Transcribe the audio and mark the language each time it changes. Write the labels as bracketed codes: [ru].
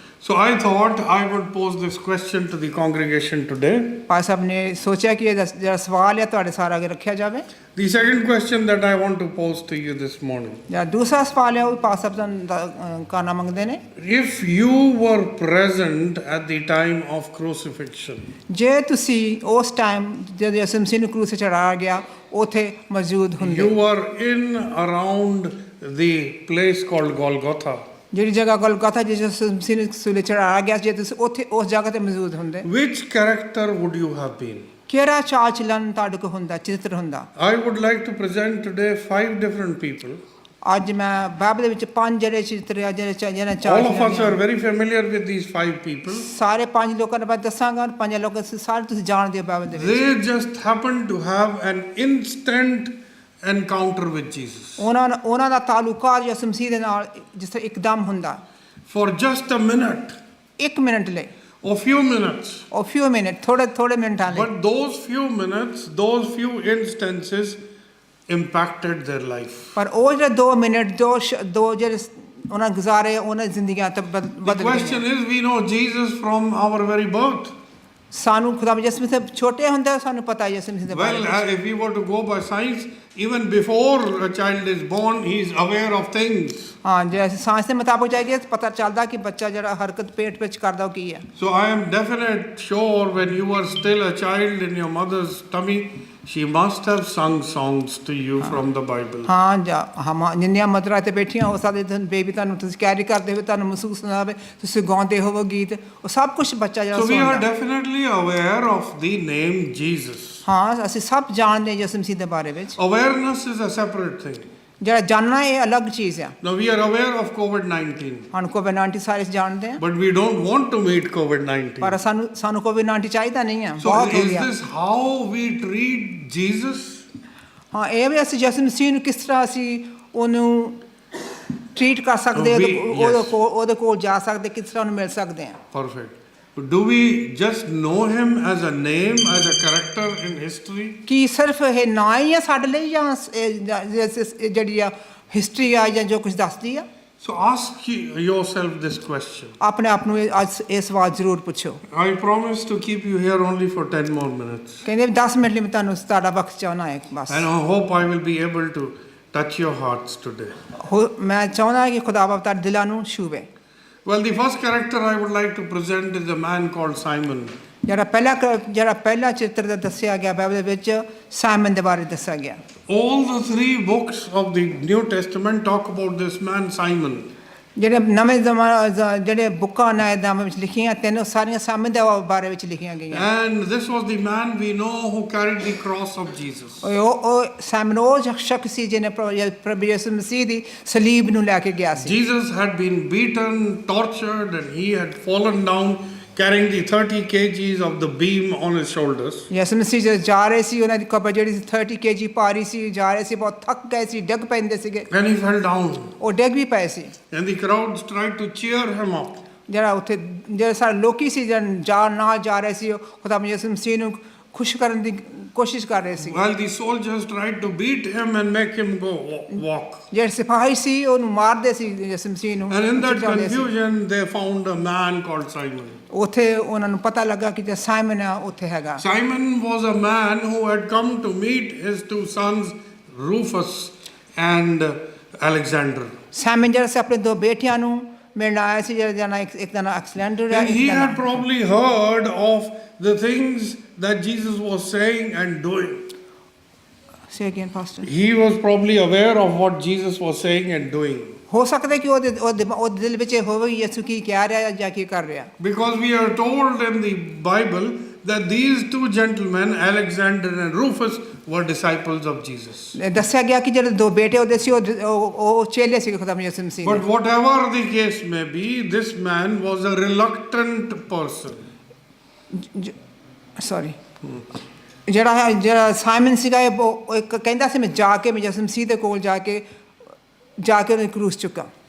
[en] So I thought I would pose this question to the congregation today. [pa] Bhai Sahib ਨੇ ਸੋਚਿਆ ਕਿ ਇਹ ਜਿਹੜਾ ਸਵਾਲ ਹੈ ਤੁਹਾਡੇ ਸਾਰੇ ਅੱਗੇ ਰੱਖਿਆ ਜਾਵੇ [en] The second question that I want to pose to you this morning. [pa] ਜਾਂ ਦੂਸਰਾ ਸਵਾਲ ਹੈ ਉਹ ਭਾਈ ਸਾਹਿਬ ਤੁਹਾਨੂੰ ਕਰਨਾ ਮੰਗਦੇ ਨੇ [en] If you were present at the time of crucifixion, [pa] ਜੇ ਤੁਸੀਂ ਉਸ ਟਾਈਮ ਜਦੋਂ ਯਿਸੂ ਮਸੀਹ ਨੂੰ ਕਰੂਸ ਤੇ ਚੜਾਇਆ ਗਿਆ ਉੱਥੇ ਮੌਜੂਦ ਹੁੰਦੇ [en] you were in around the place called Golgotha. [pa] ਜਿਹੜੀ ਜਗ੍ਹਾ ਗੋਲਗੋਥਾ ਜਿਸ ਯਿਸੂ ਮਸੀਹ ਨੂੰ ਸੂਲੀ ਚੜਾਇਆ ਗਿਆ ਜੇ ਤੁਸੀਂ ਉੱਥੇ ਉਸ ਜਗ੍ਹਾ ਤੇ ਮੌਜੂਦ ਹੁੰਦੇ [en] Which character would you have been? [pa] ਕਿਹੜਾ ਚਾਲ ਚਲਨ ਤੁਹਾਡੇ ਕੋਲ ਹੁੰਦਾ ਚਰਿੱਤਰ ਹੁੰਦਾ [en] I would like to present today 5 different people. [pa] ਅੱਜ ਮੈਂ ਬਾਈਬਲ ਦੇ ਵਿੱਚ 5 ਜਿਹੜੇ ਚਰਿੱਤਰ ਆ ਜਿਹੜੇ ਚਾਲ [en] All of us are very familiar with these 5 people. [pa] ਸਾਰੇ 5 ਲੋਕਾਂ ਦੇ ਬਾਰੇ ਦੱਸਾਂਗਾ 5 ਲੋਕ ਸਾਰੇ ਤੁਸੀਂ ਜਾਣਦੇ ਹੋ ਬਾਈਬਲ ਦੇ ਵਿੱਚ [en] They just happened to have an instant encounter with Jesus. [pa] ਉਹਨਾਂ ਦਾ ਤਾਲੁਕਾਤ ਯਿਸੂ ਮਸੀਹ ਦੇ ਨਾਲ ਜਿਸ ਤਰ੍ਹਾਂ ਇੱਕਦਮ ਹੁੰਦਾ [en] For just a minute, [pa] 1 minute ਲਈ [en] or few minutes. [pa] ਉਹ few ਮਿੰਟ ਥੋੜੇ ਮਿੰਟਾਂ ਲਈ [en] But those few minutes, those few instances impacted their life. [pa] ਪਰ ਉਹ ਜਿਹੜੇ 2 ਮਿੰਟ ਦੋ ਜਿਹੜੇ ਉਹਨਾਂ ਗੁਜ਼ਾਰੇ ਉਹਨਾਂ ਦੀ ਜ਼ਿੰਦਗੀਆਂ ਤੇ [en] The [pa] ਬਦਲ [en] question [pa] ਗਈਆਂ [en] is, we know Jesus from our very birth. [pa] ਸਾਨੂੰ ਖੁਦਾ ਯਿਸੂ ਮਸੀਹ ਛੋਟੇ ਹੁੰਦੇ ਸਾਨੂੰ ਪਤਾ ਯਿਸੂ ਮਸੀਹ ਦੇ ਬਾਰੇ [en] Well, if we were to go by science, even before a child is born, he is aware of things. [pa] ਹਾਂ ਜੇ ਅਸੀਂ ਸਾਇੰਸ ਦੇ ਮੁਤਾਬਕ ਜਾਈਏ ਪਤਾ ਚੱਲਦਾ ਕਿ ਬੱਚਾ ਜਿਹੜਾ ਹਰਕਤ ਪੇਟ ਵਿੱਚ ਕਰਦਾ ਉਹ ਕੀ ਹੈ [en] So I am definite sure when you were still a child in your mother's tummy, she must have sung songs to you from the Bible. [pa] ਹਾਂ ਜਾਂ ਜਿੰਨੀਆਂ ਮਦਰਾਂ ਤੇ ਬੈਠੀਆਂ ਹੋ ਸਕਦੇ ਬੇਬੀ ਤੁਹਾਨੂੰ ਤੁਸੀਂ ਕੈਰੀ ਕਰਦੇ ਹੋ ਤੁਹਾਨੂੰ ਮਹਿਸੂਸ ਨਾ ਹੋਵੇ ਤੁਸੀਂ ਗਾਉਂਦੇ ਹੋਵੋ ਗੀਤ ਉਹ ਸਭ ਕੁਝ ਬੱਚਾ ਜਿਹੜਾ [en] So we are [pa] ਸੁਣਦਾ [en] definitely aware of the name Jesus. [pa] ਹਾਂ ਅਸੀਂ ਸਭ ਜਾਣਦੇ ਯਿਸੂ ਮਸੀਹ ਦੇ ਬਾਰੇ ਵਿੱਚ [en] Awareness is a separate thing. [pa] ਜਿਹੜਾ ਜਾਣਨਾ ਇਹ ਅਲੱਗ ਚੀਜ਼ ਹੈ [en] Now we are aware of COVID-19, [pa] ਹੁਣ ਕੋਵਿਡ-19 ਸਾਰੇ ਜਾਣਦੇ ਆ [en] but we don't want to meet COVID-19. [pa] ਪਰ ਸਾਨੂੰ ਕੋਵਿਡ-19 ਚਾਹੀਦਾ ਨਹੀਂ ਹੈ [en] So [pa] ਬਹੁਤ ਹੋ [en] is [pa] ਗਿਆ [en] this how we treat Jesus? [pa] ਹਾਂ ਇਹ ਵੀ ਅਸੀਂ ਯਿਸੂ ਮਸੀਹ ਨੂੰ ਕਿਸ ਤਰ੍ਹਾਂ ਅਸੀਂ ਉਹਨੂੰ ਟ੍ਰੀਟ ਕਰ ਸਕਦੇ [en] Yes. [pa] ਉਹਦੇ ਕੋਲ ਜਾ ਸਕਦੇ ਕਿਸ ਤਰ੍ਹਾਂ ਉਹਨੂੰ ਮਿਲ ਸਕਦੇ ਆ [en] Perfect. Do we just know him as a name, as a character in history? [pa] ਕੀ ਸਿਰਫ ਇਹ ਨਾਂ ਹੀ ਆ ਸਾਡੇ ਲਈ ਜਾਂ ਜਿਹੜੀ ਆ ਹਿਸਟਰੀ ਆ ਜਾਂ ਜੋ ਕੁਝ ਦੱਸਦੀ ਆ? [en] So ask yourself this question. [pa] ਆਪਣੇ ਆਪ ਨੂੰ ਅੱਜ ਇਹ ਸਵਾਲ ਜ਼ਰੂਰ ਪੁੱਛੋ। [en] I promise to keep you here only for 10 more minutes. [pa] ਕਹਿੰਦੇ 10 ਮਿੰਟ ਲਈ ਮੈਂ ਤੁਹਾਨੂੰ ਤੁਹਾਡਾ ਵਕਤ ਚਾਹੁੰਦਾ ਹੈ ਬਸ। [en] And I hope I will be able to touch your hearts today. [pa] ਮੈਂ ਚਾਹੁੰਦਾ ਕਿ ਖੁਦਾਵੰਦ ਤੁਹਾਡੇ ਦਿਲਾਂ ਨੂੰ ਛੂਵੇ। [en] Well, the first character I would like to present is a man called Simon. [pa] ਜਿਹੜਾ ਪਹਿਲਾ ਚਿੱਤਰ ਦੱਸਿਆ ਗਿਆ ਬਾਈਬਲ ਦੇ ਵਿੱਚ ਸਾਈਮਨ ਦੇ ਬਾਰੇ ਦੱਸਿਆ ਗਿਆ। [en] All the 3 books of the New Testament talk about this man Simon. [pa] ਜਿਹੜੇ ਨਵੇਂ ਜਿਹੜੇ ਬੁੱਕਾਂ ਨੇ ਨਾਮ ਵਿੱਚ ਲਿਖੀਆਂ ਤਿੰਨ ਸਾਰੀਆਂ ਸਾਈਮਨ ਦੇ ਬਾਰੇ ਵਿੱਚ ਲਿਖੀਆਂ ਗਈਆਂ। [en] And this was the man we know who carried the cross of Jesus. [pa] ਉਹ ਸਾਈਮਨ ਉਹ ਸ਼ਖਸ ਸੀ ਜਿਹਨੇ ਪ੍ਰਭੂ ਯਿਸੂ ਮਸੀਹ ਦੀ ਸਲੀਬ ਨੂੰ ਲੈ ਕੇ ਗਿਆ ਸੀ। [en] Jesus had been beaten, tortured, and he had fallen down carrying the 30 kgs of the beam on his shoulders. [pa] ਯਿਸੂ ਮਸੀਹ ਜਦ ਜਾ ਰਹੇ ਸੀ ਉਹਨਾਂ ਦੀ ਕਬਰ ਜਿਹੜੀ 30 kg ਭਾਰੀ ਸੀ ਜਾ ਰਹੇ ਸੀ ਬਹੁਤ ਥੱਕ ਗਏ ਸੀ ਡਿੱਗ ਪੈਂਦੇ ਸੀਗੇ। [en] And he fell down. [pa] ਉਹ ਡਿੱਗ ਵੀ ਪਏ ਸੀ। [en] And the crowds tried to cheer him up. [pa] ਜਿਹੜਾ ਉੱਥੇ ਜਿਹੜੇ ਸਾਰੇ ਲੋਕੀ ਸੀ ਜਿਹੜਾ ਨਾਲ ਜਾ ਰਹੇ ਸੀ ਖੁਦਾ ਯਿਸੂ ਮਸੀਹ ਨੂੰ ਖੁਸ਼ ਕਰਨ ਦੀ ਕੋਸ਼ਿਸ਼ ਕਰ ਰਹੇ ਸੀ। [en] While the soldiers tried to beat him and make him go walk. [pa] ਜਿਹੜੇ ਸਿਪਾਹੀ ਸੀ ਉਹਨੂੰ ਮਾਰਦੇ ਸੀ ਯਿਸੂ ਮਸੀਹ ਨੂੰ। [en] And in that confusion they found a man called Simon. [pa] ਉੱਥੇ ਉਹਨਾਂ ਨੂੰ ਪਤਾ ਲੱਗਾ ਕਿ ਜਿਹੜਾ ਸਾਈਮਨ ਆ ਉੱਥੇ ਹੈਗਾ। [en] Simon was a man who had come to meet his 2 sons Rufus and Alexander. [pa] Simon ਜਿਹੜਾ ਸੀ ਆਪਣੇ 2 ਬੇਟਿਆਂ ਨੂੰ ਮਿਲਣ ਆਇਆ ਸੀ ਜਿਹੜਾ ਇੱਕ ਦਾ ਨਾਮ ਅਲੈਗਜ਼ੈਂਡਰ ਹੈ। [en] And he had probably heard of the things that Jesus was saying and doing. Say again, Pastor. He was probably aware of what Jesus was saying and doing. [pa] ਹੋ ਸਕਦਾ ਕਿ ਉਹਦੇ ਦਿਲ ਵਿੱਚ ਹੋਵੇ ਯਿਸੂ ਕੀ ਕਹਿ ਰਿਹਾ ਜਾਂ ਕੀ ਕਰ ਰਿਹਾ। [en] Because we are told in the Bible that these 2 gentlemen, Alexander and Rufus, were disciples of Jesus. [pa] ਦੱਸਿਆ ਗਿਆ ਕਿ ਜਿਹੜੇ 2 ਬੇਟੇ ਉਹਦੇ ਸੀ ਉਹ ਚੇਲੇ ਸੀ ਖੁਦਾ ਯਿਸੂ ਮਸੀਹ ਦੇ। [en] But whatever the case may be, this man was a reluctant person. Sorry. [pa] ਜਿਹੜਾ ਸਾਈਮਨ ਸੀਗਾ ਉਹ ਇੱਕ ਕਹਿੰਦਾ ਸੀ ਮੈਂ ਜਾ ਕੇ ਮੈਂ ਯਿਸੂ ਮਸੀਹ ਦੇ ਕੋਲ ਜਾ ਕੇ ਉਹਨੇ ਕਰੂਸ ਚੁੱਕਾਂ।